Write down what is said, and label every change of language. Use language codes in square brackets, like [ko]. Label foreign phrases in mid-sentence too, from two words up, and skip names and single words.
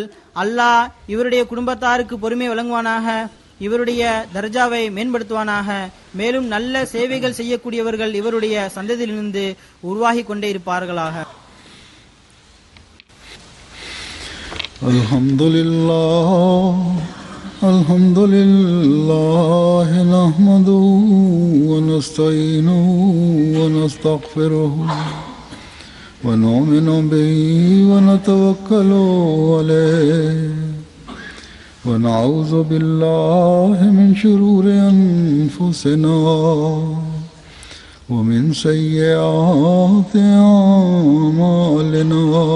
[ta] அல்லாஹ் இவருடைய குடும்பத்தாருக்கு பொறுமை வழங்குவானாக, இவருடைய தர்ஜாவை மேம்படுத்துவானாக. மேலும் நல்ல சேவைகள் செய்யக்கூடியவர்கள் இவருடைய சந்ததியிலிருந்து உருவாகி கொண்டே இருப்பார்களாக. [ar] அல்ஹம்துலில்லாஹ் الحمد لله نحمده ونستعينه ونستغفره ونؤمن به ونتوكل عليه ونعوذ بالله من شرور أنفسنا ومن سيئات أعمالنا